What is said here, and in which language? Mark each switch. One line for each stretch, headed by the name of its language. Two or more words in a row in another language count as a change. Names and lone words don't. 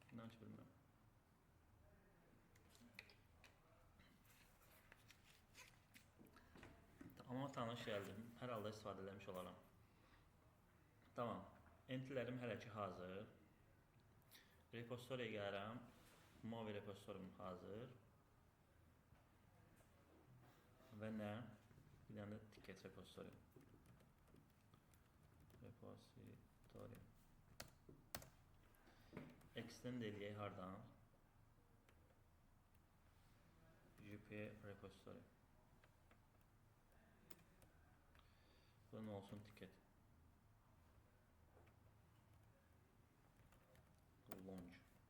Azerbaijani: İnan ki bilmirəm. Amma tanış gəldim. Hər halda istifadə eləmiş olaram. Tamam. Entilərim hələ ki hazır. Repositoryaya gəlirəm.
English: Movie repositoryum
Azerbaijani: hazır. Və nə? Bir dənə də
English: ticket repository.
Azerbaijani: Repository. Extend eləyək hardan?
English: GP repository.
Azerbaijani: Bu nə olsun ticket. Launch.